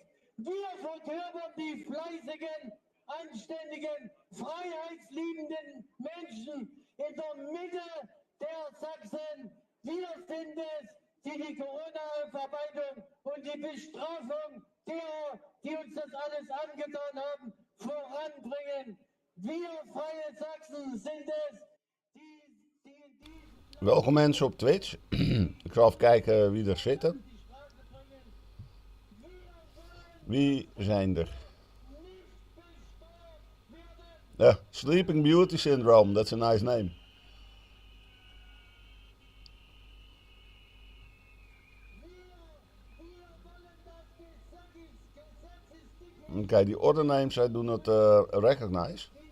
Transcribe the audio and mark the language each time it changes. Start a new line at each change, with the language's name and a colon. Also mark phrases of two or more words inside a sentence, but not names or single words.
German: Wir verkörpern die fleißigen, anständigen, freiheitsliebenden Menschen in der Mitte der Sachsen. Wir sind es, die die Corona-Aufarbeitung und die Bestrafung derer, die uns das alles angetan haben, voranbringen. Wir Freie Sachsen sind es,
Dutch: Welkom mensen op Twitch. Ik zal even kijken wie er zitten. Wie zijn er?
English: Sleeping Beauty Syndrome, that's a nice name. Okay, the other names I do not recognize.